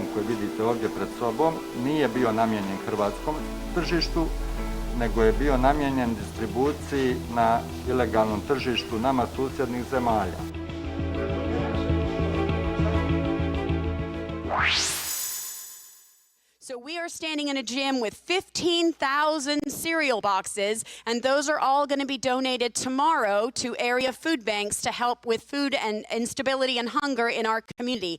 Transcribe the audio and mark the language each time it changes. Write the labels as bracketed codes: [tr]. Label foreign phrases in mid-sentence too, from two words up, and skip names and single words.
[hr] koji vidite ovdje pred sobom nije bio namijenjen hrvatskom tržištu, nego je bio namijenjen distribuciji na ilegalnom tržištu nama susjednih zemalja. [en] So we are standing in a gym with 15,000 cereal boxes, and those are all going to be donated tomorrow to area food banks to help with food and instability and hunger in our community.